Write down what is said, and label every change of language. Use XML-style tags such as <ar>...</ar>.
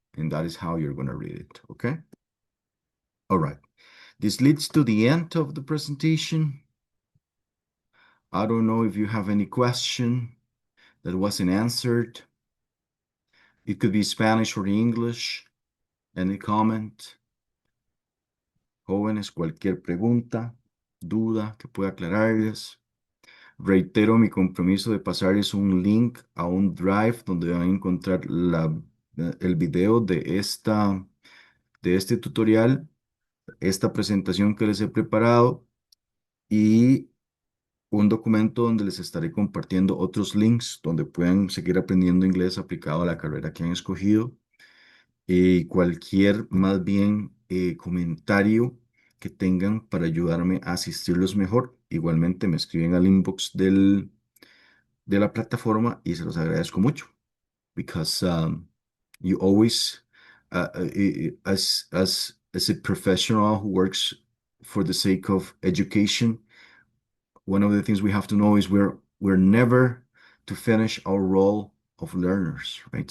<en>And that is how you're going to read it, okay? All right. This leads to the end of the presentation. I don't know if you have any question that wasn't answered. It could be Spanish or English. Any comment?</en> <es>Jóvenes, cualquier pregunta, duda que pueda aclararles. Reitero mi compromiso de pasarles un link a un drive donde van a encontrar el video de este tutorial, esta presentación que les he preparado y un documento donde les estaré compartiendo otros links donde puedan seguir aprendiendo inglés aplicado a la carrera que han escogido. Y cualquier más bien comentario que tengan para ayudarme a asistirlos mejor. Igualmente me escriben al inbox de la plataforma y se los agradezco mucho.</es> <en>Because you always, as a professional who works for the sake of education, one of the things we have to know is we're never to finish our role of learners, right?</en>